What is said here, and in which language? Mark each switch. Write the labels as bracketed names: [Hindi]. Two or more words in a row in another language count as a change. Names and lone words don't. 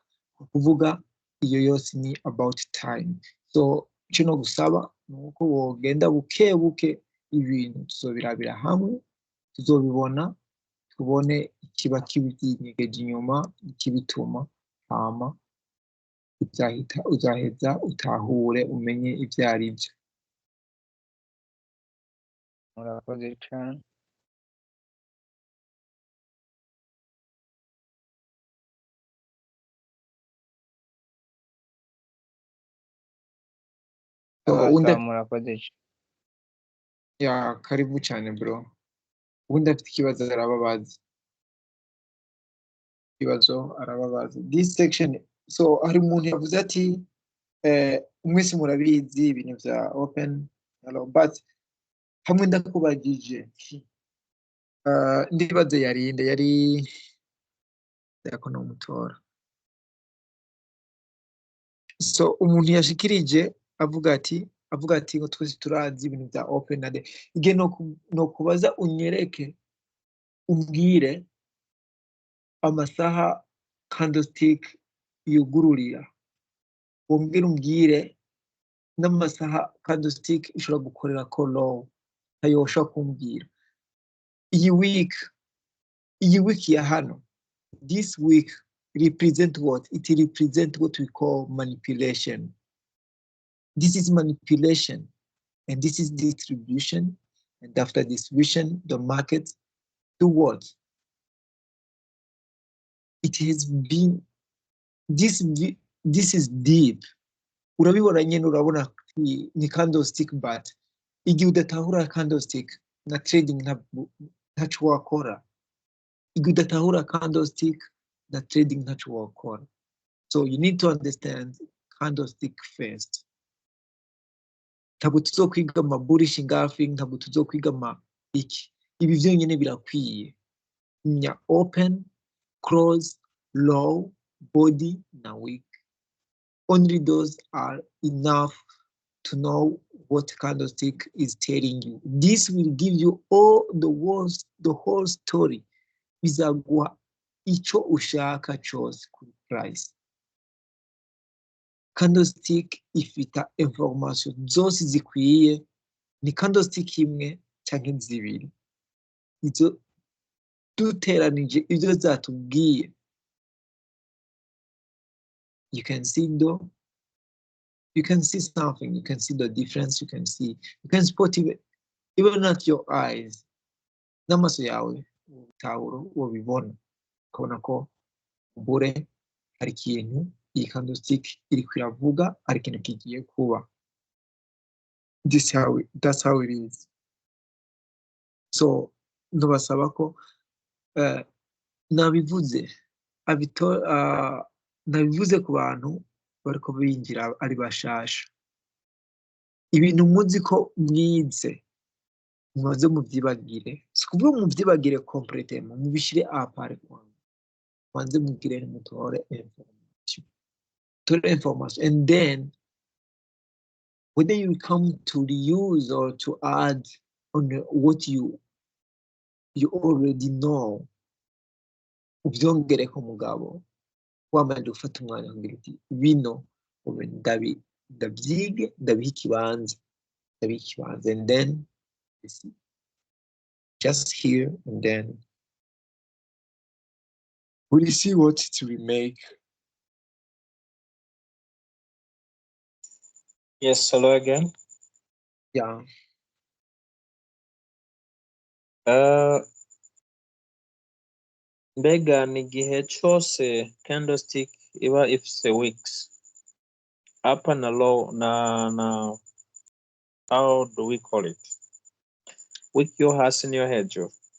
[Rundi] Kuvuga iyo yose ni [English] about time. [Rundi] So icyo no gusaba ni uko wogenda buke buke ibintu tuzobirabira hamwe, tuzobibona, tubone ikiba kibinyegeje inyuma, ikibituma, hama uzaheza utahure umenye ibyo ari byo. Murakoze cyane. Murakoze cyane. Ya karibu cyane bro. Ubundi afite ikibazo arababaza. [English] This section, [Rundi] so hari umuntu yavuze ati mwese murabizi ibintu bya open, but hamwe ndakubagije ndibaze yari yakono mutora. So umuntu yashikirije avuga ati ngo twese turazi ibintu bya open na igihe no kubaza unyereke umbwire amasaha candlestick yugururira, umbwire n'amasaha candlestick ishobora gukorera ko low, ayo ushaka kumbwira. Iyi week ya hano, [English] this week represent what? It represent what we call manipulation. This is manipulation, and this is distribution, and after distribution, the market do what? It has been, this is deep. [Rundi] Urabibona nyene, urabona ni candlestick, but igihe udatahura candlestick na trading ntaco wakora. Igihe udatahura candlestick na trading ntaco wakora. [English] So you need to understand candlestick first. [Rundi] Ntabwo tuzokwiga ama [English] bullish engulfing, [Rundi] ntabwo tuzokwiga ama iki. Ibi vyonyene birakwiye. Nya open, close, low, body na weak. [English] Only those are enough to know what candlestick is telling you. This will give you all the whole story. [Rundi] Bizaguha ico ushaka cyose kuri price. Candlestick ifita information zose zikwiye, ni candlestick imwe canke zibiri. Izo duteranije ibyo zatubwiye. [English] You can see though, you can see something, you can see the difference, you can spot even at your eyes. [Rundi] N'amaso yawe utahura wabibona, ukabona ko bure hari ikintu iyi candlestick iri kwiravuga, hari ikintu kigiye kuba. [English] That's how it is. [Rundi] So ndabasaba ko nabivuze ku bantu bariko binjira ari bashasha. Ibintu muzi ko mwize muze muvyibagire, sikuvuga muvyibagire completely, mubishire apart kwanza, mugire mutore information. [English] total information, and then whether you come to reuse or to add on what you already know, [Rundi] ubyongereko mugabo wamaze gufata umwanya kugira uti bino ndabyige ndabiha ikibanza [English] and then just here and then we'll see what to remake. Yes, hello again. Yeah. [Rundi] Mbega ni igihe cyose candlestick iba ifise weeks up na low na [English] how do we call it? [Rundi] Week yo hasi niyo hejuru.